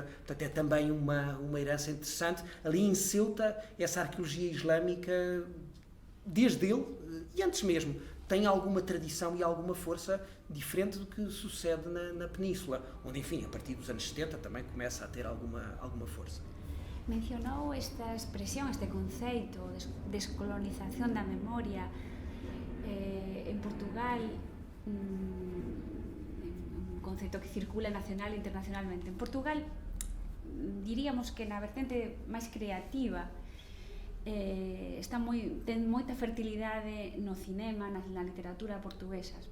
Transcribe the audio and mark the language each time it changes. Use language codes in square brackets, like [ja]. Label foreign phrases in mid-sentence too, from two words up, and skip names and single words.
[pt] Portanto, é também uma herança interessante. Ali em Ceuta, essa arqueologia islâmica, desde ele, e antes mesmo, tem alguma tradição e alguma força diferente do que sucede na Península, onde, enfim, a partir dos anos 70 também começa a ter alguma força. [gl] Mencionou esta expresión, este conceito, descolonización da memoria. En Portugal, un conceito que circula nacional e internacionalmente. En Portugal, diríamos que na vertente máis creativa, ten moita fertilidade no cinema, na literatura portuguesas.